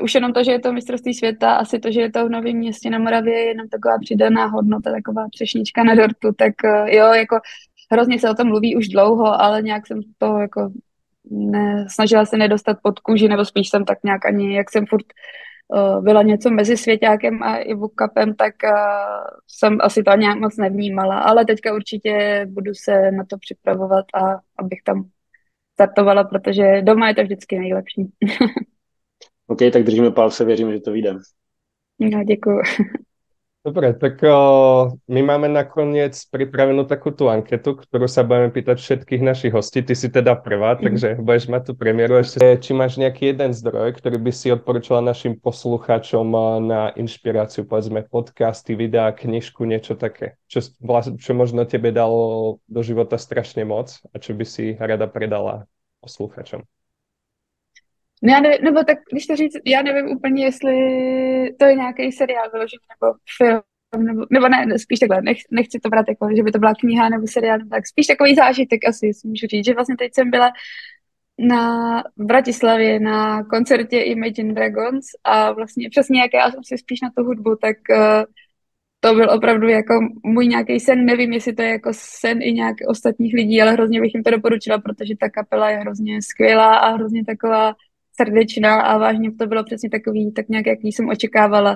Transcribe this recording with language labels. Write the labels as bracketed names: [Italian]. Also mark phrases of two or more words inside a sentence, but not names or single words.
[Czech] Už jenom to, že je to mistrovství světa, asi to, že je to v Novém Městě na Moravě, je jenom taková přidaná hodnota, taková třešnička na dortu, tak jo, jako hrozně se o tom mluví už dlouho, ale nějak jsem to jako snažila se nedostat pod kůži, nebo spíš jsem tak nějak ani, jak jsem furt byla něco mezi Svěťákem a Ivo Cupem, tak jsem asi to nějak moc nevnímala, ale teďka určitě budu se na to připravovat a abych tam startovala, protože doma je to vždycky nejlepší. OK, tak držíme palce, věřím, že to vyjde. No, děkuju. [Slovak] Dobre, tak my máme nakoniec pripravenú takú tú anketu, ktorú sa budeme pýtať všetkých našich hostí. Ty si teda prvá, takže budeš mať tú premiéru. Ešte, či máš nejaký jeden zdroj, ktorý by si odporúčala našim poslucháčom na inšpiráciu, povedzme podcasty, videá, knižku, niečo také, čo možno tebe dalo do života strašne moc a čo by si rada predala poslucháčom? [Czech] No já nevím, nebo tak, když to říct, já nevím úplně, jestli to je nějaký seriál vyložený, nebo film, nebo ne, spíš takhle, nechci to brát jako, že by to byla kniha nebo seriál, tak spíš takový zážitek asi, si můžu říct, že vlastně teď jsem byla v Bratislavě na koncertě Imagine Dragons a vlastně přesně jak já jsem si spíš na tu hudbu, tak to byl opravdu jako můj nějaký sen, nevím, jestli to je jako sen i nějak ostatních lidí, ale hrozně bych jim to doporučila, protože ta kapela je hrozně skvělá a hrozně taková srdečná a vážně to bylo přesně takový, tak nějak, jaký jsem očekávala.